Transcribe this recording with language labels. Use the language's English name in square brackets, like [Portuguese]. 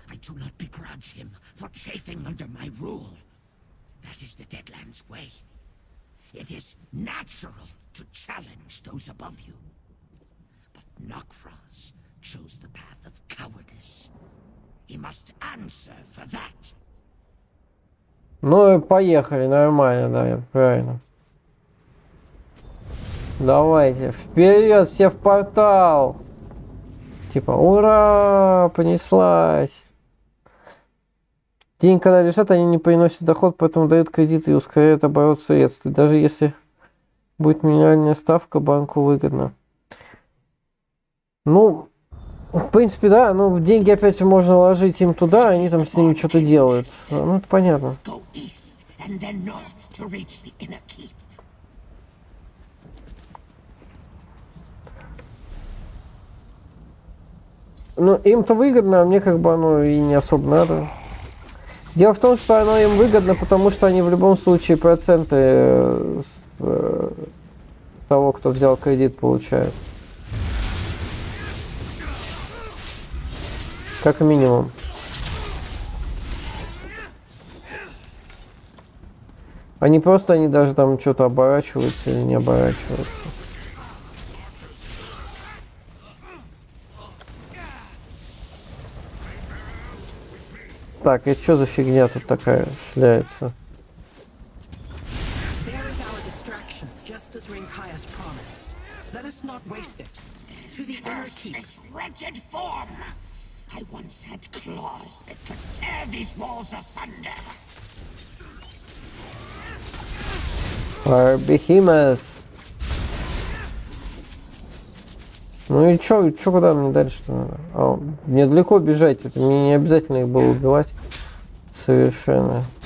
[English] I do not begrudge him for chafing under my rule. That is the Deadlands way. It is natural to challenge those above you. But Nokvros chose the path of cowardice. He must answer for that. [Russian] Ну и поехали, нормально, да, правильно. Давайте, вперед, все в портал! Типа, ура, понеслась! Деньги, когда лежат, они не приносят доход, поэтому дают кредиты и ускоряют оборот средств. Даже если будет минимальная ставка, банку выгодно. Ну, в принципе, да, ну, деньги, опять же, можно вложить им туда, они там с ними что-то делают. Ну, это понятно. [English] and then north to reach the inner keep. [Russian] Ну, им-то выгодно, а мне как бы оно и не особо надо. Дело в том, что оно им выгодно, потому что они в любом случае проценты с того, кто взял кредит, получают. Как минимум. Они просто, они даже там что-то оборачиваются или не оборачиваются. Так, и что за фигня тут такая шляется? [English] There is our distraction, just as Rinkaya's promised. Let us not waste it. To the inner keep. This wretched form! I once had claws that could tear these walls asunder. Behemoth. [Russian] Ну и чё, куда мне дальше-то надо? А, мне далеко бежать, это мне не обязательно их было убивать. Совершенно.